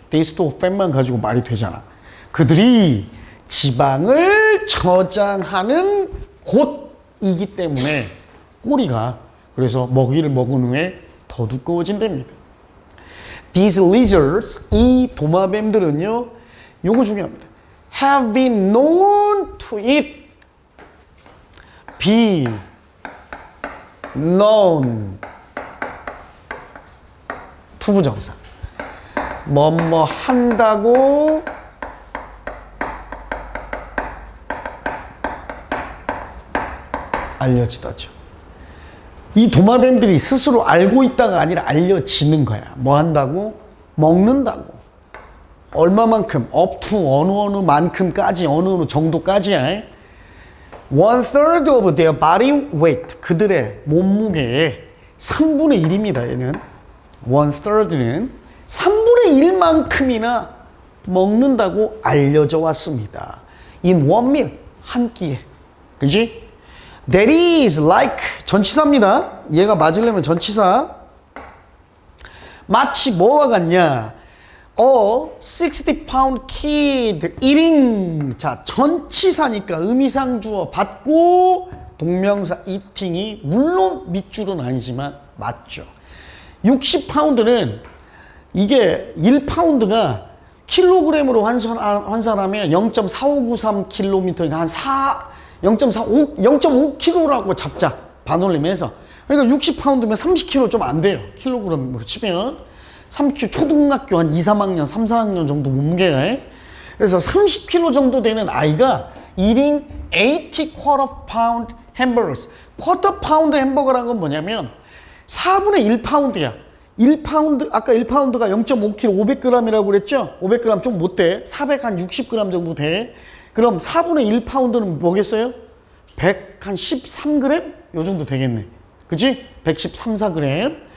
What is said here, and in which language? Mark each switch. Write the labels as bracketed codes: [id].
[en] they store fat [ko] 만 가지고 말이 되잖아. 그들이 지방을 저장하는 곳이기 때문에 꼬리가 그래서 먹이를 먹은 후에 더 두꺼워진답니다. [en] These lizards [ko] 이 도마뱀들은요 요거 중요합니다. [en] have been known to eat be known [ko] 투부정사 뭐뭐 한다고 알려지다죠. 이 도마뱀들이 스스로 알고 있다가 아니라 알려지는 거야. 뭐 한다고? 먹는다고. 얼마만큼? [en] up to [ko] 어느 만큼까지 어느 정도까지야. [en] 1/3 of their body weight [ko] 그들의 몸무게의 3분의 1입니다. 얘는 1/3는 3분의 1만큼이나 먹는다고 알려져 왔습니다. [en] in one meal [ko] 한 끼에. 그지? [en] That is like [ko] 전치사입니다. 얘가 맞으려면 전치사. 마치 뭐와 같냐? [en] 60-pound kid eating. [ko] 자, 전치사니까 의미상 주어 받고 동명사 eating이 물론 밑줄은 아니지만 맞죠. 60파운드는 이게 1파운드가 킬로그램으로 환산하면 0.4593km, 한 0.5kg라고 잡자. 반올림해서. 그러니까 60파운드면 30kg 좀 안 돼요. 킬로그램으로 치면. 30kg, 초등학교 한 2, 3학년, 3, 4학년 정도 몸무게가 해. 그래서 30kg 정도 되는 아이가 [en] eating 80 quarter pound hamburgers. [ko] quarter pound 햄버거라는 건 뭐냐면 4분의 1파운드야. 1파운드, 아까 1파운드가 0.5kg, 500g이라고 그랬죠? 500g 좀 못 돼. 460g 정도 돼. 그럼 4분의 1파운드는 뭐겠어요? 113g? 요 정도 되겠네. 그치? 113, 4g.